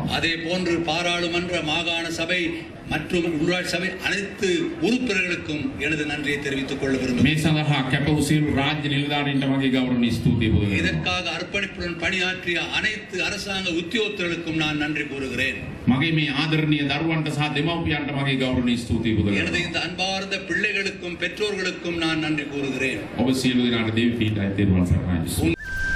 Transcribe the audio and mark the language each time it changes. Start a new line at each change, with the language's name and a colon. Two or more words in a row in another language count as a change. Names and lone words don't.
Tamil: அதே போன்று பாராளுமன்ற மாகாண சபை மற்றும் உள்ளாட்சி சபை அனைத்து உறுப்பினர்களுக்கும் எனது நன்றியை தெரிவித்துக் கொள்ள விரும்புகிறேன்.
Sinhala: මේ සඳහා කැප වූ සියලු රාජ්‍ය නිලධාරීන්ට මගේ ගෞරවනීය ස්තුතිය පුද කරනවා.
Tamil: இதற்காக அர்ப்பணிப்புடன் பணியாற்றிய அனைத்து அரசாங்க உத்தியோகத்தர்களுக்கும் நான் நன்றி கூறுகிறேன்.
Sinhala: මගේ මේ ආදරණීය දරුවන්ට සහ දෙමව්පියන්ට මගේ ගෞරවනීය ස්තුතිය පුද
Tamil: எனது
Sinhala: කරනවා.
Tamil: இந்த அன்பார்ந்த பிள்ளைகளுக்கும் பெற்றோர்களுக்கும் நான் நன்றி கூறுகிறேன்.
Sinhala: ඔබ සියලු දෙනාට දෙවි පීඨයි තෙරුවන් සරණයි.